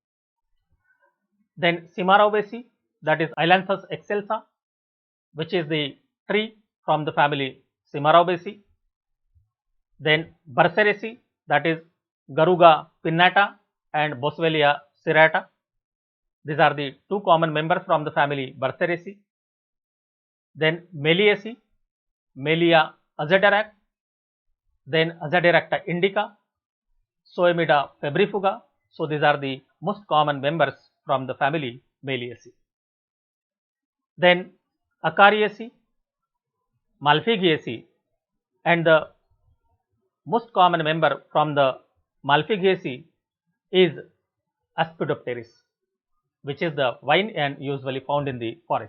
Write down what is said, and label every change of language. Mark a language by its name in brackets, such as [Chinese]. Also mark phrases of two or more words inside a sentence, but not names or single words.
[English] Then Cimarobaceae, that is Ailanthus excelsa, which is the tree from the family Cimarobaceae. Then Burseraceae, that is Garuga pinnata and Boswellia serrata. These are the two common members from the family Burseraceae. Then Meliaceae, Melia azaderac, then Azadiracta indica, Soemida febrifuga. So these are the most common members from the family Meliaceae. Then Acariaceae, Malpighiaceae, and the most common member from the Malpighiaceae is Aspidopteris, which is the vine and usually found in the forest.